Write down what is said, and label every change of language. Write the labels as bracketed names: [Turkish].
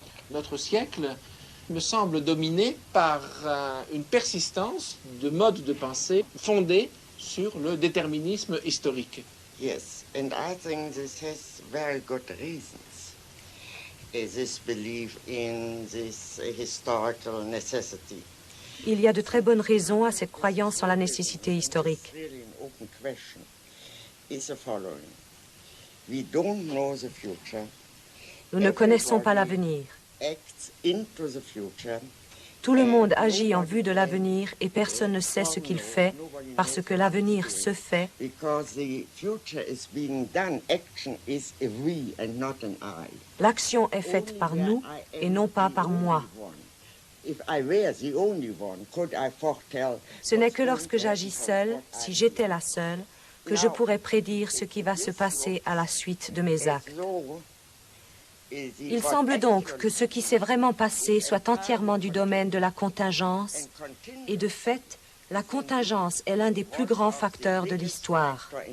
[French] Notre siècle me semble dominé par une persistance de modes de pensée fondés sur le déterminisme historique. [English] Yes, and I think this has very good reasons. this belief in this historical necessity. [French] Il y a de très bonnes raisons à cette croyance en la nécessité historique. [English] Really an open question is the following. We don't know the future. [French] Nous ne connaissons pas l'avenir. [English] Acts into the future. [French] Tout le monde agit en vue de l'avenir et personne ne sait ce qu'il fait parce que l'avenir se fait. [English] Because the future is being done, action is a we and not an I. [French] L'action est faite par nous et non pas par moi. [English] If I were the only one, could I foretell? [French] Ce n'est que lorsque j'agis seule, si j'étais la seule, que je pourrais prédire ce qui va se passer à la suite de mes actes. Il semble donc que ce qui s'est vraiment passé soit entièrement du domaine de la contingence, et de fait, la contingence est l'un des plus grands facteurs de l'histoire.